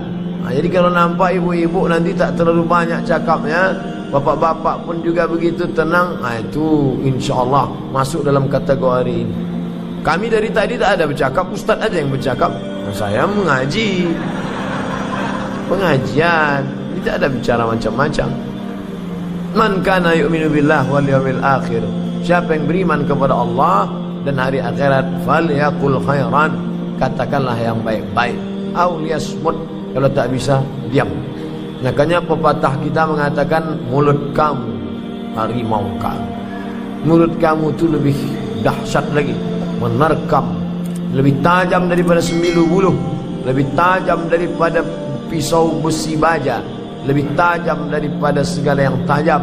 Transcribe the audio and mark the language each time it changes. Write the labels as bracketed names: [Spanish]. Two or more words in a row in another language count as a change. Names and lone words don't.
[Malay] Jadi kalau nampak ibu-ibu nanti tak terlalu banyak cakapnya, bapak-bapak pun juga begitu tenang, itu insyaAllah masuk dalam kategori ini. Kami dari tadi tak ada bercakap, ustaz aja yang bercakap. Saya mengaji, pengajian, tidak ada bicara macam-macam. [Arabic] من كان يؤمن بالله واليوم الآخر. [Malay] Siapa yang beriman kepada Allah dan hari akhirat, [Arabic] فليقل خيرا, [Malay] katakanlah yang baik-baik, [Arabic] أو ليصمت, [Malay] kalau tak bisa diam. Makanya pepatah kita mengatakan mulut kamu harimau kamu. Mulut kamu itu lebih dahsyat lagi, menerkam, lebih tajam daripada semilu buluh, lebih tajam daripada pisau besi baja, lebih tajam daripada segala yang tajam.